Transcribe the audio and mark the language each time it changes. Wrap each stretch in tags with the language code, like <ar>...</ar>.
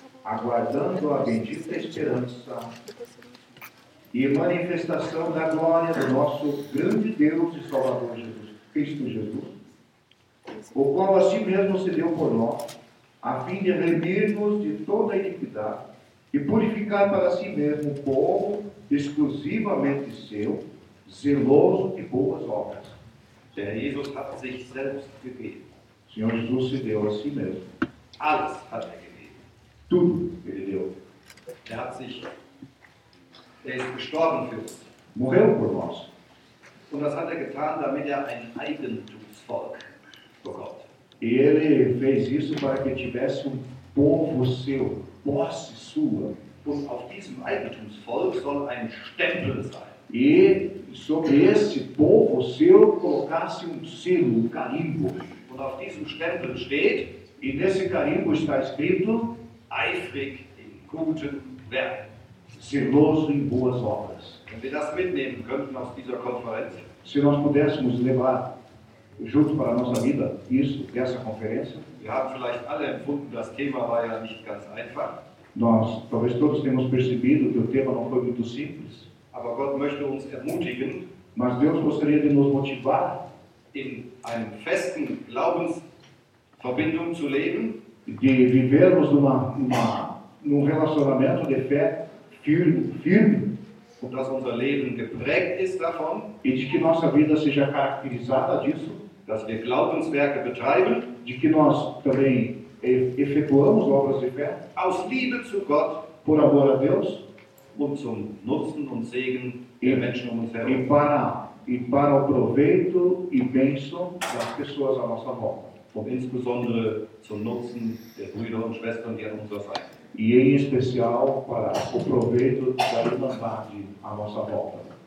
<pt>Aguardando a bendita esperança e manifestação da glória do nosso grande Deus e Salvador Jesus, Cristo Jesus, o qual a si mesmo se deu por nós, a fim de remir-nos de toda a iniquidade e purificar para si mesmo um povo exclusivamente seu, zeloso de boas obras.</pt> <de>Jesus hat sich selbst gegeben.</de> <pt>Senhor Jesus se deu a si mesmo.</pt> <de>Alles hat er gegeben.</de> <pt>Tudo ele deu.</pt> <de>Er ist gestorben für uns.</de> <pt>Morreu por nós.</pt> <de>Und das hat getan, damit ein Eigentumsvolk bekommt.</de> <pt>E ele fez isso para que tivesse povo seu, posse sua.</pt> <de>Und auf diesem Eigentumsvolk soll ein Stempel sein.</de> <pt>E sobre esse povo seu colocasse selo, carimbo.</pt> <de>Und auf diesem Stempel steht,</de> <pt>e nesse carimbo está escrito,</pt> <de>eifrig in guten Werken.</de> <pt>Zeloso em boas obras.</pt> <de>Wenn wir das mitnehmen könnten aus dieser Konferenz,</de> <pt>se nós pudéssemos levar junto para a nossa vida isso, dessa conferência,</pt> <de>wir haben vielleicht alle empfunden, das Thema war ja nicht ganz einfach.</de> <pt>Nós, talvez todos tenhamos percebido que o tema não foi muito simples.</pt> <de>Aber Gott möchte uns ermutigen,</de> <pt>mas Deus gostaria de nos motivar</pt> <de>in einem festen Glaubensverbindung zu leben,</de> <pt>de vivermos num relacionamento de fé firme,</pt> <de>und dass unser Leben geprägt ist davon,</de> <pt>e de que nossa vida seja caracterizada disso,</pt> <de>dass wir Glaubenswerke betreiben,</de> <pt>de que nós também efetuamos obras de fé,</pt> <de>aus Liebe zu Gott,</de> <pt>por amor a Deus,</pt> <de>und zum Nutzen und Segen der Menschen um uns herum.</de> <pt>E para o proveito e bênção das pessoas à nossa volta.</pt> <de>Und insbesondere zum Nutzen der Brüder und Schwestern, die an unserer Seite.</de> <pt>E em especial para o proveito da irmandade à nossa volta.</pt>